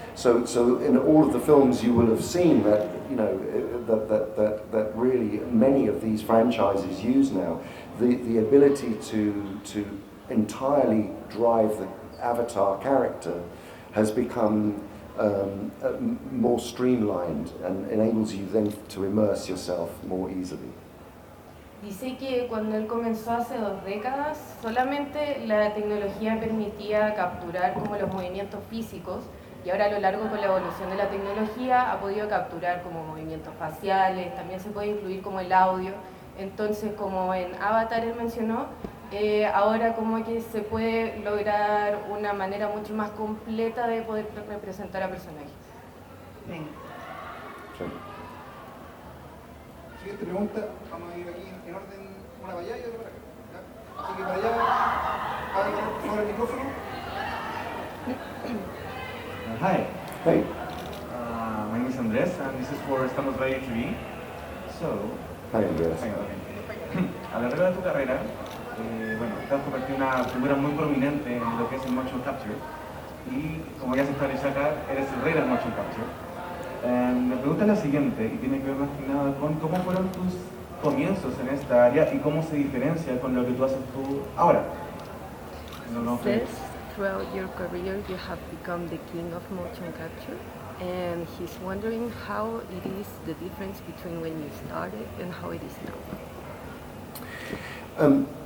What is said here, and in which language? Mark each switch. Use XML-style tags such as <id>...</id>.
<en>So in all of the films you will have seen that, you know, that really many of these franchises use now, the ability to entirely drive the avatar character has become more streamlined and enables you then to immerse yourself more easily.</en> <es>Dice que cuando él comenzó hace 2 décadas, solamente la tecnología permitía capturar como los movimientos físicos y ahora a lo largo con la evolución de la tecnología ha podido capturar como movimientos faciales, también se puede incluir como el audio. Entonces, como en Avatar él mencionó, ahora como que se puede lograr una manera mucho más completa de poder representar a personajes.</es> <en>Thanks.</en> <es>Siguiente siguiente pregunta, vamos a ir aquí en orden, una para allá y otra para acá. ¿Ya? Así que para allá, abran por favor el micrófono.</es> <en>Hi, Hey. my name is Andres and this is for Estamos Radio TV. So, Hi, Andreas.</en> <es>a lo largo de tu carrera, bueno, te has convertido en una figura muy prominente en lo que es el motion capture y como ya se estableció acá, eres el rey del motion capture. Mi pregunta es la siguiente y tiene que ver más que nada con cómo fueron tus comienzos en esta área y cómo se diferencia con lo que tú haces tú ahora.</es> <en>Says throughout your career you have become the king of motion capture, and he's wondering how it is the difference between when you started and how it is now.</en>